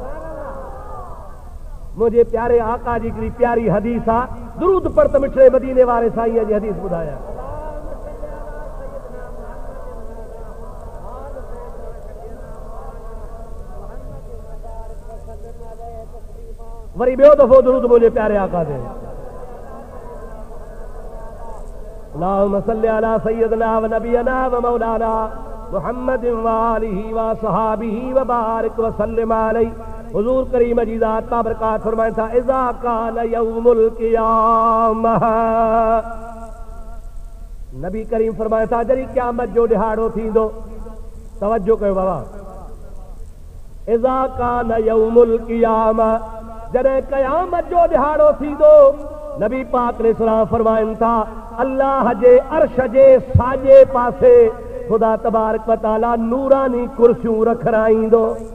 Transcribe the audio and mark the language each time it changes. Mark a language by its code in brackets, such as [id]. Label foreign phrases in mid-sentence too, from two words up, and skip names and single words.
[sd] मुझे प्यारे आका जी हिकिड़ी प्यारी हदीस आहे, दुरूद पढ़ त मिठड़े मदीने वारे साईं जी हदीस ॿुधायां। वरी ॿियो दफ़ो दुरूद मुंहिंजे प्यारे आका ते। [ar] اللهم صل على سيدنا و نبينا و مولانا محمد و آله و صحابه و بارك و سلم عليه. [sd] हुजूर करीम जी ज़ात बाबरकात फरमाइनि था, [ar] إذا كان يوم القيامة, [sd] नबी करीम फरमाइनि था जॾहिं क़यामत जो ॾिहाड़ो थींदो। तवज्जो कयो बाबा, [ar] إذا كان يوم القيامة, [sd] जॾहिं क़यामत जो ॾिहाड़ो थींदो, नबी पाक अलैहिस्सलाम फरमाइनि था अल्लाह जे अर्श जे साॼे पासे ख़ुदा [ar] تبارك و تعالى [sd] नूरानी कुर्सियूं रखाईंदो।